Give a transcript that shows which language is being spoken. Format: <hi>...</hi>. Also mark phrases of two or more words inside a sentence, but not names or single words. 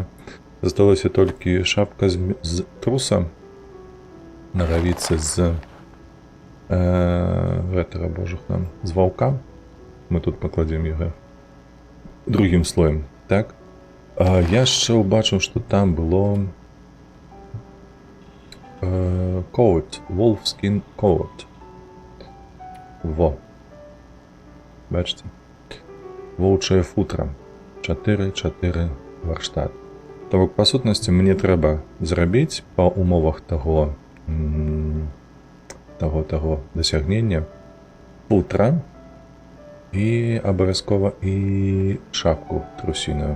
<be>Засталося толькі шапка з труса, нагавіцы з гэтага, божух нам, з ваўка. Мы тут пакладзем яго другім слоем. Так. Я яшчэ ўбачыў, што там было coat,</be> <en>wolfskin coat.</en> <be>Во. Бачыце? Воўчае футра. 4 варштат. То бок, па сутнасці, мне трэба зрабіць па умовах таго дасягнення футра і абавязкова і шапку трусіную.</be>